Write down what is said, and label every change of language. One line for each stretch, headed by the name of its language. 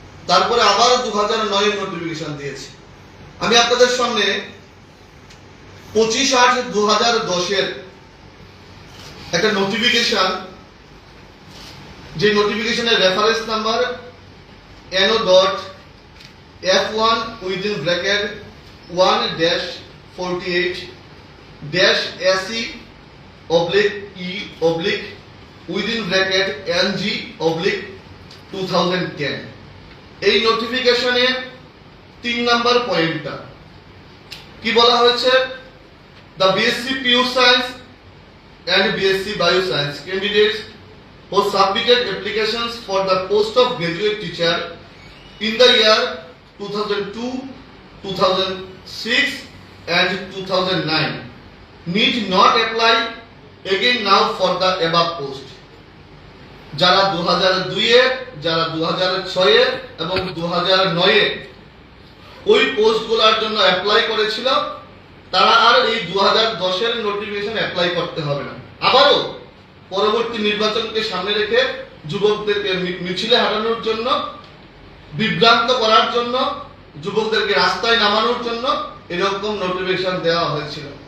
Bangla: তারপরে আবার 2009-এর নোটিফিকেশন দিয়েছে। আমি আপনাদের সামনে 25/8/2010-এর একটা নোটিফিকেশন, যে নোটিফিকেশনের রেফারেন্স নাম্বার NO.F1/48-SE/NG/2010। এই নোটিফিকেশনে 3 নাম্বার পয়েন্টটা কি বলা হয়েছে?
English: The BSc Pure Science and BSc Bioscience candidates who submitted applications for the post of graduate teacher in the year 2002, 2006 and 2009 need not apply again now for the above post.
Bangla: যারা 2002-এ, যারা 2006-এ এবং 2009-এ ওই পোস্টগুলোর জন্য apply করেছিল, তারা আর এই 2010-এর notification apply করতে হবে না। আবারও পরবর্তী নির্বাচনকে সামনে রেখে যুবকদেরকে মিছিলে হাঁটানোর জন্য, বিভ্রান্ত করার জন্য, যুবকদেরকে রাস্তায় নামানোর জন্য এরকম নোটিফিকেশন দেওয়া হয়েছিল।